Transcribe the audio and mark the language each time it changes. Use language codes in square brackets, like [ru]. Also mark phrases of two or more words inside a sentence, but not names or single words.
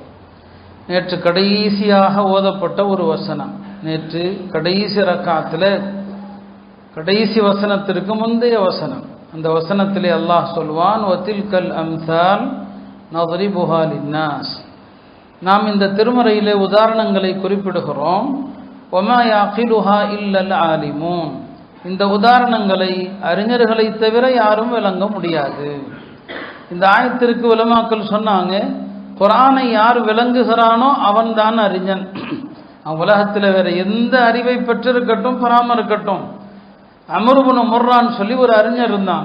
[ta] நேற்று கடைசியாக ஓதப்பட்ட ஒரு வசனம், நேற்று கடைசி ரக்காத்தில் கடைசி வசனத்திற்கு முந்தைய வசனம். அந்த வசனத்திலே அல்லாஹ் சொல்வான், [ar] وتلك الأمثال نضربها للناس. [ta] நாம் இந்த திருமறையிலே உதாரணங்களை குறிப்பிடுகிறோம். [ar] وما يعقلها إلا العالمون. [ta] இந்த உதாரணங்களை அறிஞர்களை தவிர யாரும் விளங்க முடியாது. இந்த ஆயத்திற்கு உலமாக்கள் சொன்னாங்க, குர்ஆனை யார் விளங்குகிறானோ அவன்தான் அறிஞன். உலகத்தில் வேற எந்த அறிவை பெற்றிருக்கட்டும் பெறாம இருக்கட்டும். அம்ர் இப்னு முர்ரான்னு சொல்லி ஒரு அறிஞர் இருந்தாங்க.